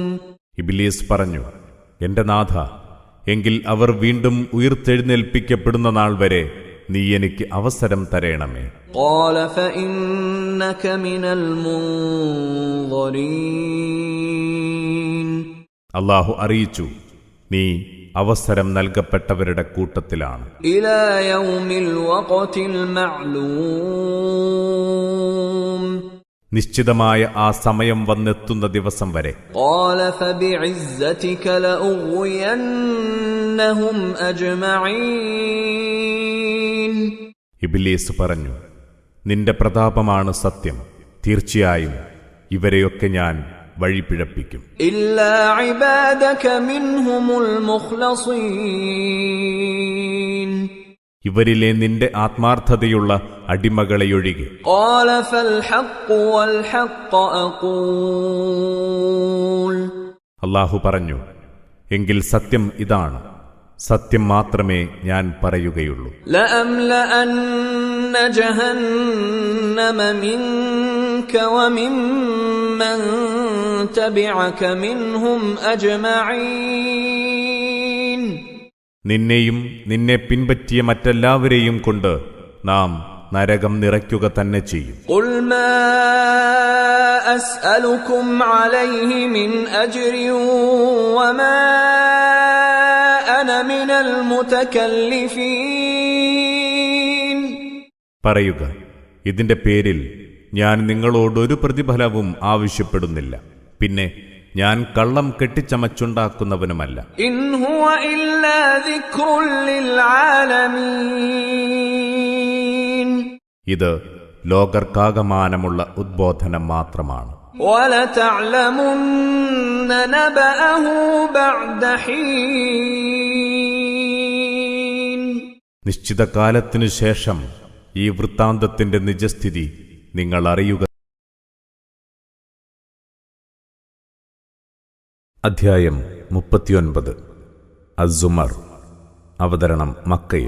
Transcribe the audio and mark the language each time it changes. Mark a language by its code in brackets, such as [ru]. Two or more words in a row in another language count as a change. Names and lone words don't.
[ml] ഇബ്ലീസ് പറഞ്ഞു, എന്റെ നാഥ, എങ്കിൽ അവർ വീണ്ടും ഉയിർത്തെഴുന്നേൽപ്പിക്കപ്പെടുന്ന നാൾ വരെ നീ എനിക്ക് അവസരം തരേണമേ. [ar] قال فإنك من المنظرين. [ml] അല്ലാഹു അറിയിച്ചു, നീ അവസരം നൽകപ്പെട്ടവരുടെ കൂട്ടത്തിലാണ്. [ar] إلى يوم الوقت المعلوم. [ml] നിശ്ചിതമായ ആ സമയം വന്നെത്തുന്ന ദിവസം വരെ. [ar] قال فبعزتك لأغوينهم أجمعين. [ml] ഇബ്ലീസ് പറഞ്ഞു, നിന്റെ പ്രതാപമാണ് സത്യം, തീർച്ചയായും ഇവരെയൊക്കെ ഞാൻ വഴിപിഴപ്പിക്കും. [ar] إلا عبادك منهم المخلصين. [ml] ഇവരിലെ നിന്റെ ആത്മാർത്ഥതയുള്ള അടിമകളെയൊഴികെ. [ar] قال فالحق والحق أقول. [ml] അല്ലാഹു പറഞ്ഞു, എങ്കിൽ സത്യം ഇതാണ്, സത്യം മാത്രമേ ഞാൻ പറയുകയുള്ളൂ. [ar] لأملأن جهنم منك وممن تبعك منهم أجمعين. [ml] നിന്നെയും നിന്നെ പിൻപറ്റിയ മറ്റെല്ലാവരെയും കൊണ്ട് നാം നരകം നിറയ്ക്കുക തന്നെ ചെയ്യും. [ar] قل ما أسألكم عليه من أجر وما أنا من المتكلفين. [ml] പറയുക, ഇതിന്റെ പേരിൽ ഞാൻ നിങ്ങളോടൊരു പ്രതിഫലവും ആവശ്യപ്പെടുന്നില്ല, പിന്നെ ഞാൻ കള്ളം കെട്ടിച്ചമച്ചുണ്ടാക്കുന്നവനുമല്ല. [ar] إن هو إلا ذكر للعالمين. [ml] ഇത് ലോകർക്കാകമാനമുള്ള ഉദ്ബോധനം മാത്രമാണ്. [ar] وَلَتَعْلَمُنَّ نَبَأَهُ بَعْدَ حِينٍ. [ml] നിശ്ചിത കാലത്തിനു ശേഷം ഈ വൃത്താന്തത്തിന്റെ നിജസ്ഥിതി നിങ്ങൾ അറിയുക. അധ്യായം 39. അസ്സുമർ. അവതരണം മക്കയിൽ.